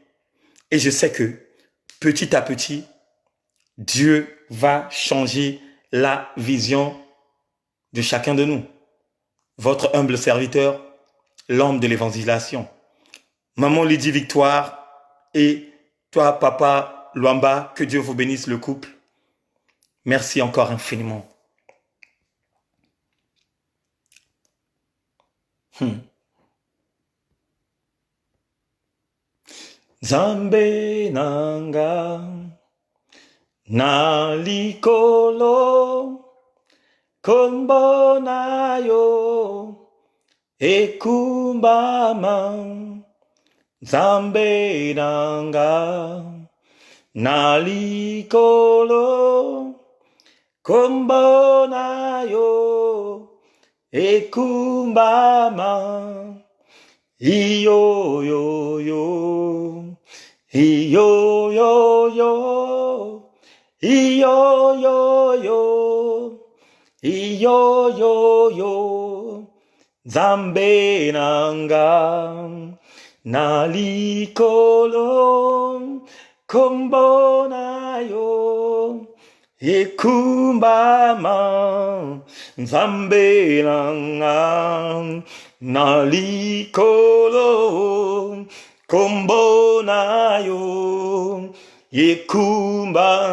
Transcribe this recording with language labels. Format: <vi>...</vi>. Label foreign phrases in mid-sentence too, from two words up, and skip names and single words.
<fr>Et je sais que, petit à petit, Dieu va changer la vision de chacun de nous. Votre humble serviteur, l'homme de l'évangélisation. Maman Lydie Victoire et toi, Papa Luamba, que Dieu vous bénisse le couple. Merci encore infiniment.</fr> <ln>Zambe nanga na likolo kombo na yo ekumbama. Zambe nanga na likolo kombo na yo ekumbama. Iyo yo yo, iyo yo yo, iyo yo yo, iyo yo yo. Zambe nanga na likolo kombo na yo ekumbama. Zambe nanga na likolo kombo na yo yekumba.</ln>